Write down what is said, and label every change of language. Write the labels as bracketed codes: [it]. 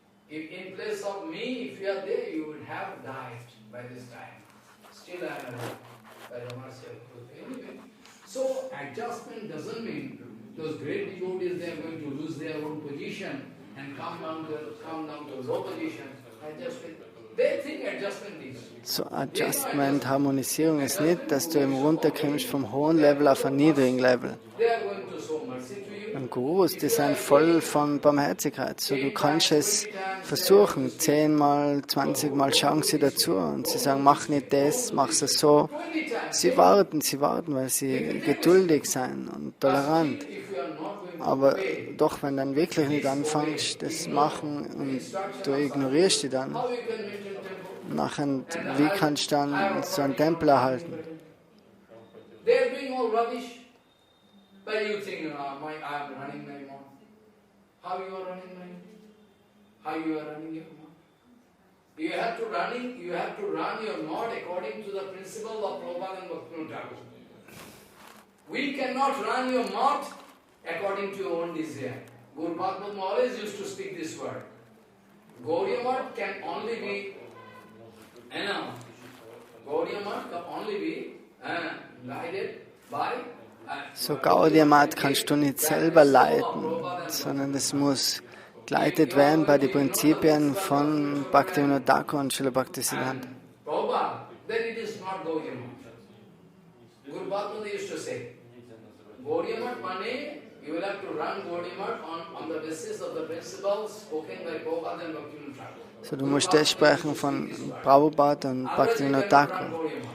[en] If in place of me, if you are there, you would have died by this time. Still I am alive by the mercy of Prabhupada. Anyway, so adjustment doesn't mean those great devotees, they are going to lose their own position and come down to low position. Adjustment. They think adjustment is. [de] So Adjustment, Harmonisierung ist nicht, dass du eben runterkommst vom hohen Level auf einen niedrigen Level. [en] They are going to show mercy to you. [de] Und Gurus, die sind voll von Barmherzigkeit. So, du kannst es versuchen, 10-mal, 20-mal schauen sie dazu und sie sagen, mach nicht das, mach es so. Sie warten, weil sie geduldig sind und tolerant. Aber doch, wenn du dann wirklich nicht anfängst, das machen und du ignorierst die dann, nachher, wie kannst du dann so einen Tempel erhalten? [en] They are doing all rubbish. But you think, I am running my mouth. How you are running my mouth? How you are running your mouth? You have to run your mouth according to the principle of Prabhupada and Vaikuntha Darshan. We cannot run your mouth according to your own desire. Guru Bhagavad always used to speak this word. Gauriya mouth can only be, Gauriya mouth can only be guided by. [de] So Gaudiya-Mat kannst du nicht selber leiten, sondern es muss geleitet werden bei den Prinzipien von Bhaktivinoda Thakur und Srila Bhaktisiddhanta. [en] Then it is not Gaudiya-Mat. Guru Bhagavad used to say, Gaudiya-Mat money, you will have to run Gaudiya-Mat on the basis of the principles spoken by Prabhupada and Bhaktivinoda Thakur. [de] So, du musst das sprechen von Prabhupada und Bhaktivinoda Thakur.